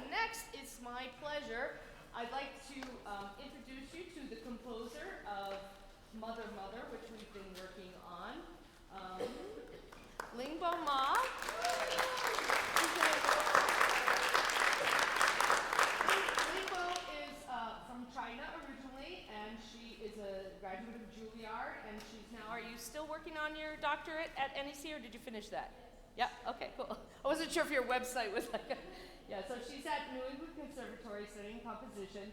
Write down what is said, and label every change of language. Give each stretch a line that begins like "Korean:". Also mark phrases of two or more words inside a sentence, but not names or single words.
English: next, it's my pleasure. I'd like to introduce you to the composer of Mother, Mother, which we've been working on. Lingbo Ma. Lingbo is from China originally, and she is a graduate of Juilliard, and she's now, are you still working on your doctorate at NEC, or did you finish that? Yes. Yeah, okay, cool. I wasn't sure if your website was like, yeah, so she's at New England Conservatory studying composition.